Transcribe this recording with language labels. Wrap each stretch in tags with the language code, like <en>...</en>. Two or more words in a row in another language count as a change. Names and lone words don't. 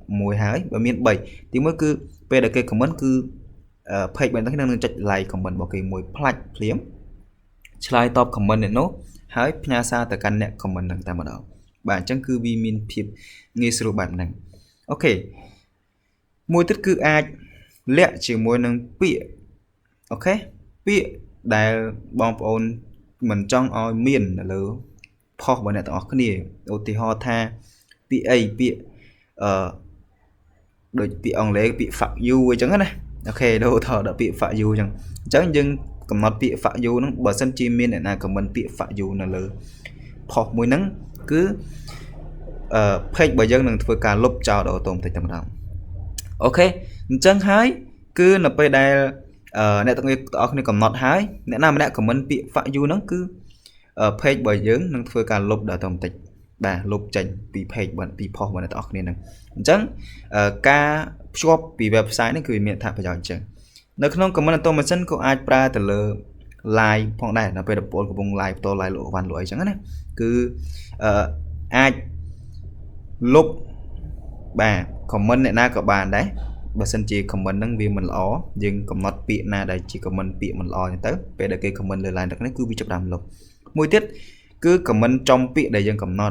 <km>មួយហើយបើមាន3ទី1គឺពេលដែលគេ comment គឺ page របស់អ្នកនឹងចុច</km> <en>like comment</en> <km>របស់គេមួយផ្លាច់ភ្លាមឆ្លើយតប comment អ្នកនោះហើយផ្ញើសារទៅកាន់អ្នក comment ហ្នឹងតែម្ដងបាទអញ្ចឹងគឺវាមានភាពងាយស្រួលបែបហ្នឹងអូខេមួយទៀតគឺអាចលាក់ជាមួយនឹងពាក្យអូខេពាក្យដែលបងប្អូនមិនចង់ឲ្យមាននៅលើ post របស់អ្នកទាំងអស់គ្នាឧទាហរណ៍ថាពាក្យអីពាក្យ ដូចពាក្យអង់គ្លេសពាក្យ</km> <en>fuck you</en> <km>អញ្ចឹងណាអូខេដូរថតដល់ពាក្យ</km> <en>fuck you</en> <km>អញ្ចឹងយើងកំណត់ពាក្យ</km> <en>fuck you</en> <km>ហ្នឹងបើសិនជាមានអ្នកណា comment ពាក្យ</km> <en>fuck you</en> <km>នៅលើ post មួយហ្នឹងគឺpage របស់យើងនឹងធ្វើការលុបចោលដល់តោមតិចតែម្ដងអូខេអញ្ចឹងហើយគឺនៅពេលដែលអ្នកទាំងអស់គ្នាកំណត់ហើយអ្នកណាម្នាក់ comment ពាក្យ</km> <en>fuck you</en> <km>ហ្នឹងគឺ page របស់យើងនឹងធ្វើការលុបដល់តោមតិចបាទលុបចេញពី page ពី post របស់អ្នក ទាំងអស់គ្នាហ្នឹងអញ្ចឹងការភ្ជាប់ពី website នេះគឺមានអត្ថប្រយោជន៍អញ្ចឹងនៅក្នុង</km> <en>comment automation</en> <km>ក៏អាចប្រើទៅលើ live ផងដែរនៅពេលដែលបងប្អូនកំពុង live ផ្ទាល់ live លក់វ៉ាន់លក់អីចឹងណាគឺអាចលុបបាទ comment អ្នកណាក៏បានដែរបើសិនជា comment ហ្នឹងវាមិនល្អយើងកំណត់ពាក្យណាដែលជា comment ពាក្យមិនល្អអញ្ចឹងទៅពេលដែលគេ comment លើ line ទឹកនេះគឺវាចាប់ដើមលុបមួយទៀតគឺ comment ចំពាក្យដែលយើងកំណត់</km>